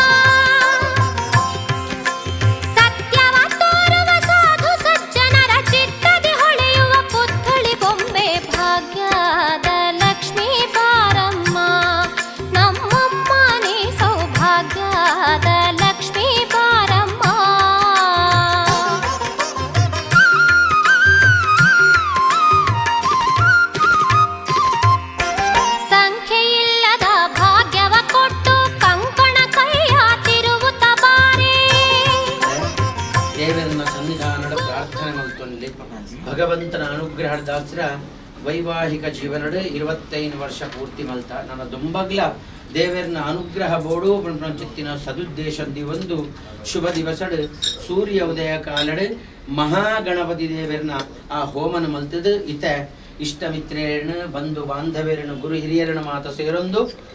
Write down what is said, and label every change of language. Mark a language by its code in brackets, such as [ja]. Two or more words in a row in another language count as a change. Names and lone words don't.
[kn] ಸತ್ಯವ ತೋರುವ ಸಾಧು ಸಜ್ಜನರ ಚಿತ್ತದಿ ಹೊಳೆಯುವ ಪುತ್ಥಳಿ ಬೊಂಬೆ ಭಾಗ್ಯದ ಲಕ್ಷ್ಮೀ ಬಾರಮ್ಮ ನಮ್ಮಮ್ಮ ನೀ ಸೌಭಾಗ್ಯದ ಲಕ್ಷ್ಮೀ ಬಾರಮ್ಮ ಸಂಖ್ಯೆಯಿಲ್ಲದ ಭಾಗ್ಯವ ಕೊಟ್ಟು ಕಂಕಣ ಕೈಯ ತಿರುವುತ್ತ ಬಾರೆ [tcy] ದೇವರನ್ನ ಸನ್ನಿಧಾನದ ಪ್ರಾರ್ಥನೆ ಮಲ್ತೊಂದು ಭಗವಂತನ ಅನುಗ್ರಹದಾಸ್ರ ವೈವಾಹಿಕ ಜೀವನಡು 25 ವರ್ಷ ಪೂರ್ತಿ ಮಲ್ತ ನನ್ನ ದುಂಬಗ್ಲ ದೇವರನ ಅನುಗ್ರಹ ಬೋಡು ಚಿತ್ತಿನ ಸದುದ್ದೇಶದಿ ಒಂದು ಶುಭ ದಿವಸಡ್ ಸೂರ್ಯ ಉದಯ ಕಾಲಡ್ ಮಹಾಗಣಪತಿ ದೇವರನ ಆ ಹೋಮನ ಮಲ್ತದ ಇತ ಇಷ್ಟಮಿತ್ರೇರನು ಬಂಧು ಬಾಂಧವ್ಯರನು ಗುರು ಹಿರಿಯರನ ಮಾತ ಸೇರೊಂದು